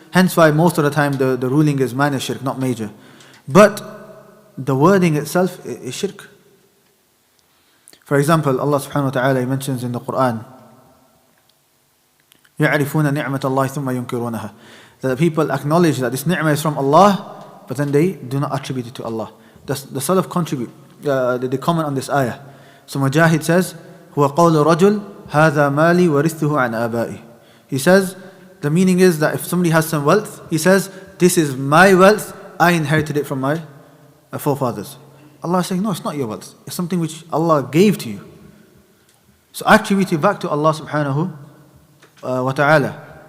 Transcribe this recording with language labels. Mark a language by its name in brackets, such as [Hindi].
[English] Hence why most of the time the ruling is minor shirk, not major. But the wording itself is shirk. For example, Allah subhanahu wa ta'ala mentions in the Quran, [Arabic] يَعْرِفُونَ نِعْمَةَ اللَّهِ ثُمَّ يُنْكِرُونَهَا. [English] That the people acknowledge that this ni'mah is from Allah, but then they do not attribute it to Allah. The Salaf contribute, they comment on this ayah. So Mujahid says, [Arabic] هُوَ قَوْلُ رَجُلْ هَذَا مَالِي وَرِثْتُهُ عَنْ آبَائِي. [English] He says, the meaning is that if somebody has some wealth, he says, this is my wealth, I inherited it from my forefathers. Allah is saying, no, it's not your wealth. It's something which Allah gave to you. So attribute it back to Allah subhanahu wa ta'ala.